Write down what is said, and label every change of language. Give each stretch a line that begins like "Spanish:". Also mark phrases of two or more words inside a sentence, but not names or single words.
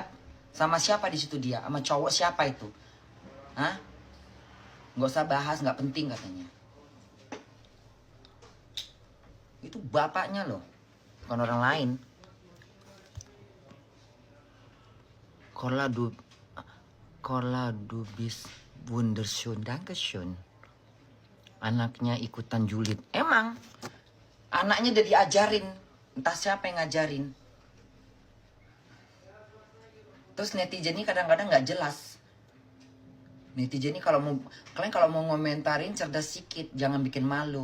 Indonesian: Sama siapa di situ dia? Sama cowok siapa itu? Hah? Nggak usah bahas, nggak penting katanya. Itu bapaknya loh, bukan orang lain.
German: Korla du bis wunderschön, dankeschön.
Indonesian: Anaknya ikutan julid. Emang anaknya udah diajarin, entah siapa yang ngajarin. Terus netizen ini kadang-kadang nggak jelas. Netizen ini kalian kalau mau ngomentarin cerdas sikit, jangan bikin malu.